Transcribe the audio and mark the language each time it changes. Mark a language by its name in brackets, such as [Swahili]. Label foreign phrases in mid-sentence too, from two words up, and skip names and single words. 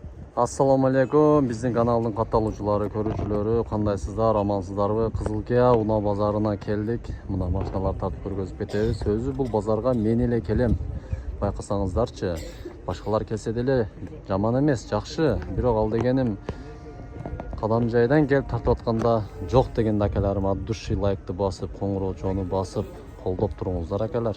[Uzbek] Assalamu alaikum. Bizning kanalning kattaluvchilari, ko'ruvchilari, qandaysizlar, amansızlarбы? [Kyrgyz] Кызылкия Уна базарына келдик. Мына машиналар тартып көргөзүп кетебиз. Өзү бул базарга мен эле келем. Байкасаңыздарчы, башкалар келсе деле жаман эмес, жакшы. Бирок ал дегеним кадам жайдан келип тартып атканда жок деген акаларым [Russian] от души [Kyrgyz] лайкты басып, коңгуроочуну басып, колдоп туруңуздар акалар.